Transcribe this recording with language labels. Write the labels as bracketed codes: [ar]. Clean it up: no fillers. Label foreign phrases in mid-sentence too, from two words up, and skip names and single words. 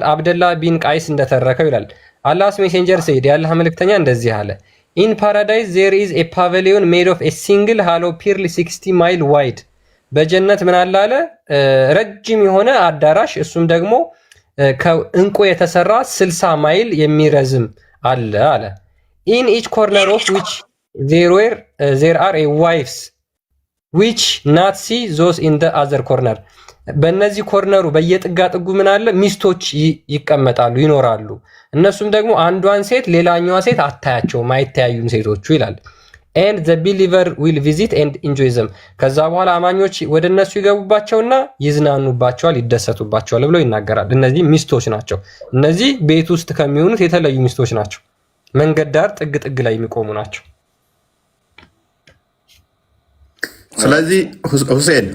[am] አብደላ ቢን ቃይስ እንደተረከው ይላል [en] Allah's Messenger said [am] ያላህ መልእክተኛ እንደዚህ አለ። [en] In Paradise there is a pavilion made of a single hollow pearl 60 mile wide [am] በጀነት ምን አለ አለ ረጅም የሆነ አዳራሽ እሱም ደግሞ ከእንቁ የተሰራ 60 ማይል የሚረዝም አለ አለ። [en] in each corner of which there are a wives which not see those in the other corner [am] በእነዚህ ኮርነሩ በየጥጋ ጥጉ ምን አለ ሚስቶች ይቀመጣሉ ይኖራሉ። እነሱም ደግሞ አንዷን ሴት ሌላኛዋ ሴት አታያቸውም አይተያዩም ሴቶቹ ይላል። [en] and the believer will visit and enjoy them [am] ከዛ በኋላ አማኞች ወደ እነሱ ይገቡባቸውና ይዝናኑባቸዋል ይደሰቱባቸዋል ብሎ ይናገራል። እነዚህ ሚስቶች ናቸው። እነዚህ ቤት ውስጥ ከሚሆኑት የተለዩ ሚስቶች ናቸው። መንገድ ዳር ጥግ ጥግ ላይ የሚቆሙ ናቸው። ስለዚህ ሁሴን